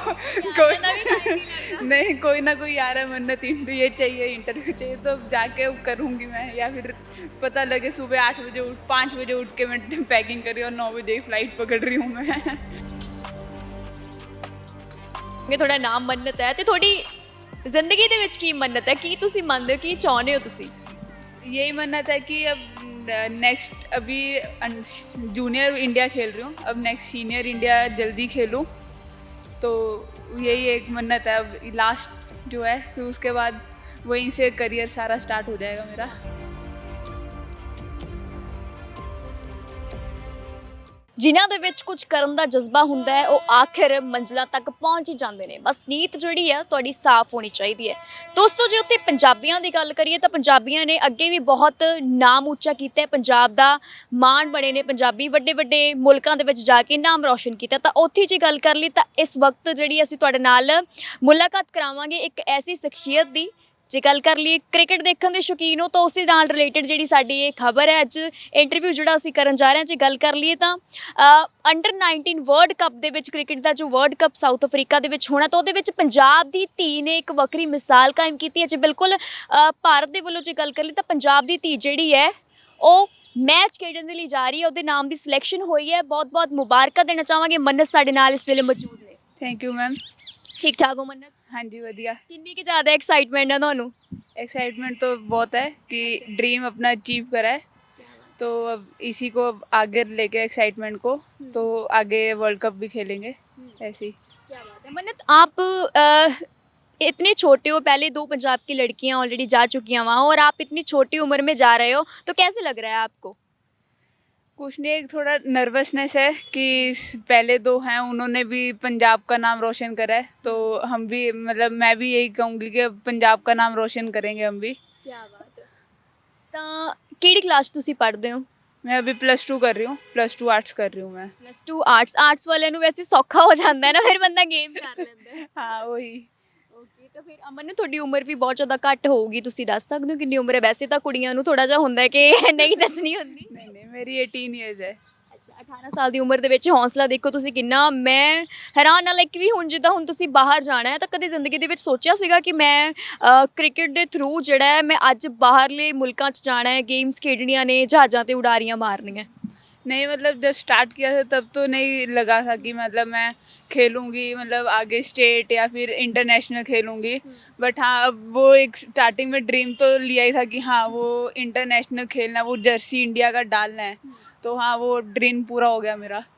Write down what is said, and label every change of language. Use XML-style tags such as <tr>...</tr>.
<hi>तैयारियां का भी टाइम नहीं लग रहा? नहीं, कोई ना कोई आ रहा है मन्नत, ये चाहिए, इंटरव्यू चाहिए, तो अब जाके अब करूँगी मैं। या फिर पता लगे सुबह 8 बजे 5 बजे उठ के मैं पैकिंग कर रही हूँ और 9 बजे फ्लाइट पकड़ रही हूँ मैं। ये थोड़ा नाम मन्नत है</hi> <pa>ਤੇ ਤੁਹਾਡੀ ਜ਼ਿੰਦਗੀ ਦੇ ਵਿੱਚ ਕੀ ਮੰਨਤ ਹੈ? ਕੀ ਤੁਸੀਂ ਮੰਨਦੇ ਹੋ, ਕੀ ਚਾਹੁੰਦੇ ਹੋ ਤੁਸੀਂ?</pa> <hi>यही मन्नत है कि अब नेक्स्ट, अभी जूनियर इंडिया खेल रही हूँ, अब नेक्स्ट सीनियर इंडिया जल्दी खेलूँ। तो यही एक मन्नत है। अब लास्ट जो है, फिर उसके बाद वहीं से करियर सारा स्टार्ट हो जाएगा मेरा।</hi> <pa>ਜਿਨ੍ਹਾਂ ਦੇ ਵਿੱਚ ਕੁਝ ਕਰਨ ਦਾ ਜਜ਼ਬਾ ਹੁੰਦਾ ਹੈ ਉਹ ਆਖਿਰ ਮੰਜ਼ਿਲਾਂ ਤੱਕ ਪਹੁੰਚ ਹੀ ਜਾਂਦੇ ਨੇ। ਬਸ ਨੀਤ ਜਿਹੜੀ ਹੈ ਤੁਹਾਡੀ ਸਾਫ਼ ਹੋਣੀ ਚਾਹੀਦੀ ਹੈ। ਦੋਸਤੋ, ਜੇ ਉੱਥੇ ਪੰਜਾਬੀਆਂ ਦੀ ਗੱਲ ਕਰੀਏ ਤਾਂ ਪੰਜਾਬੀਆਂ ਨੇ ਅੱਗੇ ਵੀ ਬਹੁਤ ਨਾਮ ਉੱਚਾ ਕੀਤਾ ਹੈ, ਪੰਜਾਬ ਦਾ ਮਾਣ ਬਣੇ ਨੇ ਪੰਜਾਬੀ, ਵੱਡੇ ਵੱਡੇ ਮੁਲਕਾਂ ਦੇ ਵਿੱਚ ਜਾ ਕੇ ਨਾਮ ਰੌਸ਼ਨ ਕੀਤਾ। ਤਾਂ ਉੱਥੇ ਜੇ ਗੱਲ ਕਰ ਲਈ ਤਾਂ ਇਸ ਵਕਤ ਜਿਹੜੀ ਅਸੀਂ ਤੁਹਾਡੇ ਨਾਲ ਮੁਲਾਕਾਤ ਕਰਾਵਾਂਗੇ ਇੱਕ ਐਸੀ ਸ਼ਖਸੀਅਤ ਦੀ। ਜੇ ਗੱਲ ਕਰ ਲਈਏ ਕ੍ਰਿਕਟ ਦੇਖਣ ਦੇ ਸ਼ੌਕੀਨ ਹੋ ਤਾਂ ਉਸੇ ਨਾਲ ਰਿਲੇਟਡ ਜਿਹੜੀ ਸਾਡੀ ਇਹ ਖਬਰ ਹੈ, ਅੱਜ ਇੰਟਰਵਿਊ ਜਿਹੜਾ ਅਸੀਂ ਕਰਨ ਜਾ ਰਹੇ ਹਾਂ, ਜੇ ਗੱਲ ਕਰ ਲਈਏ ਤਾਂ ਅੰਡਰ 19 ਵਰਲਡ ਕੱਪ ਦੇ ਵਿੱਚ, ਕ੍ਰਿਕਟ ਦਾ ਜੋ ਵਰਲਡ ਕੱਪ ਸਾਊਥ ਅਫਰੀਕਾ ਦੇ ਵਿੱਚ ਹੋਣਾ, ਤਾਂ ਉਹਦੇ ਵਿੱਚ ਪੰਜਾਬ ਦੀ ਧੀ ਨੇ ਇੱਕ ਵੱਖਰੀ ਮਿਸਾਲ ਕਾਇਮ ਕੀਤੀ ਹੈ। ਜੇ ਬਿਲਕੁਲ ਭਾਰਤ ਦੇ ਵੱਲੋਂ ਜੇ ਗੱਲ ਕਰ ਲਈ ਤਾਂ ਪੰਜਾਬ ਦੀ ਧੀ ਜਿਹੜੀ ਹੈ ਉਹ ਮੈਚ ਖੇਡਣ ਦੇ ਲਈ ਜਾ ਰਹੀ ਹੈ, ਉਹਦੇ ਨਾਮ ਦੀ ਸਿਲੈਕਸ਼ਨ ਹੋਈ ਹੈ। ਬਹੁਤ ਬਹੁਤ ਮੁਬਾਰਕਾਂ ਦੇਣਾ ਚਾਹਾਂਗੇ। ਮੰਨਤ ਸਾਡੇ ਨਾਲ ਇਸ ਵੇਲੇ ਮੌਜੂਦ ਨੇ।</pa> <en>Thank you ma'am.</en> <pa>ਠੀਕ ਠਾਕ ਹੋ ਮੰਨਤ?</pa> <hi>हाँ जी, बढ़िया।</hi> <pa>ਕਿੰਨੀ ਕੁ ਜ਼ਿਆਦਾ ਐਕਸਾइटमेंट है ਤੁਹਾਨੂੰ?</pa> <hi>एक्साइटमेंट तो बहुत है कि ड्रीम अपना अचीव करा है, तो अब इसी को अब आगे लेके एक्साइटमेंट को, तो आगे वर्ल्ड कप भी खेलेंगे ऐसे ही। क्या बात है मन्नत, आप इतने छोटे हो, पहले दो पंजाब की लड़कियां ऑलरेडी जा चुकी हैं वहाँ, और आप इतनी छोटी उम्र में जा रहे हो, तो कैसे लग रहा है आपको? कुछ नहीं, एक थोड़ा नर्वसनेस है कि पहले दो हैं, उन्होंने भी पंजाब का नाम रोशन करा है, तो हम भी, मतलब मैं भी यही कहूँगी कि अब पंजाब का नाम रोशन करेंगे हम भी। क्या बात है।</hi> <pa>ਤਾਂ ਕਿਹੜੀ ਕਲਾਸ ਤੁਸੀਂ ਪੜ੍ਹਦੇ ਹੋ?</pa> <hi>मैं अभी +2 कर रही हूँ, +2 आर्ट्स कर रही हूँ मैं। +2 आर्ट्स वाले</hi> <pa>ਨੂੰ ਵੈਸੇ ਸੌਖਾ ਹੋ ਜਾਂਦਾ ਹੈ ਨਾ, ਫਿਰ ਬੰਦਾ ਗੇਮ ਕਰ ਲੈਂਦਾ ਹੈ।</pa> <hi>हाँ, वही।</hi> <pa>ਓਕੇ, ਤਾਂ ਫਿਰ ਅਮਨ ਨੇ ਤੁਹਾਡੀ ਉਮਰ ਵੀ ਬਹੁਤ ਜ਼ਿਆਦਾ ਘੱਟ ਹੋਊਗੀ, ਤੁਸੀਂ ਦੱਸ ਸਕਦੇ ਹੋ ਕਿੰਨੀ ਉਮਰ ਹੈ? ਵੈਸੇ ਤਾਂ ਕੁੜੀਆਂ ਨੂੰ ਥੋੜਾ ਜਿਹਾ ਹੁੰਦਾ ਹੈ ਕਿ ਨਹੀਂ ਦੱਸਣੀ ਹੁੰਦੀ।</pa> <hi>नहीं नहीं, मेरी 18 ईयर्स है।</hi> <pa>ਅੱਛਾ, 18 ਸਾਲ ਦੀ ਉਮਰ ਦੇ ਵਿੱਚ ਹੌਸਲਾ ਦੇਖੋ ਤੁਸੀਂ ਕਿੰਨਾ। ਮੈਂ ਹੈਰਾਨ ਨਾਲ ਇੱਕ ਵੀ, ਹੁਣ ਜਿੱਦਾਂ ਹੁਣ ਤੁਸੀਂ ਬਾਹਰ ਜਾਣਾ ਹੈ ਤਾਂ ਕਦੇ ਜ਼ਿੰਦਗੀ ਦੇ ਵਿੱਚ ਸੋਚਿਆ ਸੀਗਾ ਕਿ ਮੈਂ ਕ੍ਰਿਕਟ ਦੇ ਥਰੂ ਜਿਹੜਾ ਹੈ ਮੈਂ ਅੱਜ ਬਾਹਰਲੇ ਮੁਲਕਾਂ 'ਚ ਜਾਣਾ ਹੈ, ਗੇਮਸ ਖੇਡਣੀਆਂ ਨੇ, ਜਹਾਜ਼ਾਂ 'ਤੇ ਉਡਾਰੀਆਂ ਮਾਰਨੀਆਂ?</pa> <hi>नहीं, मतलब जब स्टार्ट किया था तब तो नहीं लगा था कि मतलब मैं खेलूँगी, मतलब आगे स्टेट या फिर इंटरनेशनल खेलूँगी। बट हाँ, अब वो एक स्टार्टिंग में ड्रीम तो लिया ही था कि हाँ, वो इंटरनेशनल खेलना, वो जर्सी इंडिया का डालना है, तो हाँ, वो ड्रीम पूरा हो गया मेरा।</hi>